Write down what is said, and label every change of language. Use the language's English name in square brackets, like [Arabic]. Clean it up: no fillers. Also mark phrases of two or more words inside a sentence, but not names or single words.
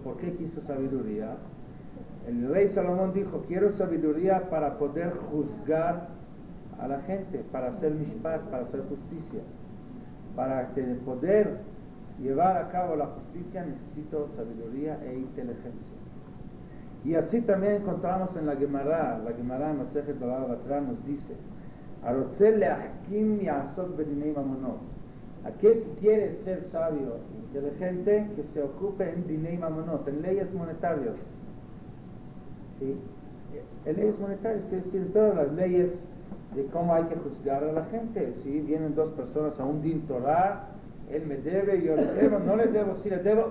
[Spanish] ¿Por qué quiso sabiduría? El rey Salomón dijo, quiero sabiduría para poder juzgar a la gente, para hacer mishpat, para hacer justicia. Para poder llevar a cabo la justicia necesito sabiduría e inteligencia. Y así también encontramos en la Gemara en Masejet Baba Batra nos dice, [Hebrew] הרוצה להחכים יעסוק בדיני ממונות. [Spanish] Aquel que quiere ser sabio, inteligente, que se ocupe en [Hebrew] דיני ממונות, [Spanish] en leyes monetarias. ¿Sí? En leyes monetarias, quiere decir todas las leyes de cómo hay que juzgar a la gente. Si vienen dos personas a un [Hebrew] דין תורה, [Spanish] él me debe, yo le debo, no le debo, sí le debo.